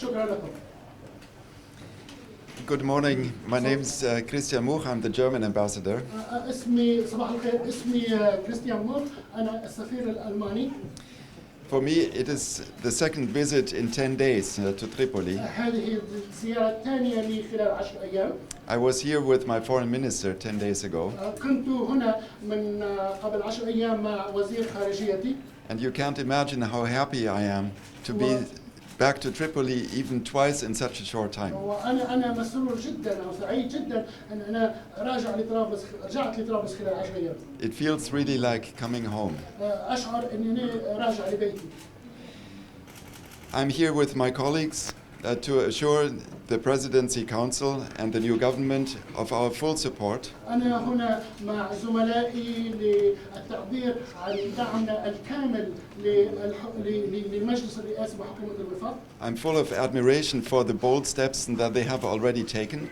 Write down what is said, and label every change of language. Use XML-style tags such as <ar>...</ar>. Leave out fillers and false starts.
<ar>شكرا لكم.</ar> <en>Good morning. My name is Christian Much. I'm the German ambassador.</en> <ar>اسمي صباح الخير. اسمي كريستيان موخ. أنا السفير الألماني.</ar> <en>For me, it is the second visit in 10 days to Tripoli.</en> <ar>هذه الزيارة الثانية لي خلال 10 أيام.</ar> <en>I was here with my foreign minister 10 days ago.</en> <ar>كنت هنا من قبل 10 أيام مع وزير خارجيتي.</ar> <en>And you can't imagine how happy I am to be back to Tripoli even twice in such a short time.</en> <ar>وأنا مسرور جدا أو سعيد جدا أن أنا رجعت لطرابلس خلال 10 أيام.</ar> <en>It feels really like coming home.</en> <ar>أشعر أنني راجع لبيتي.</ar> <en>I'm here with my colleagues to assure the Presidency Council and the new government of our full support.</en> <ar>أنا هنا مع زملائي للتعبير عن دعمنا الكامل للمجلس الرئاسي وحكومة الوفاق.</ar> <en>I'm full of admiration for the bold steps that they have already taken.</en>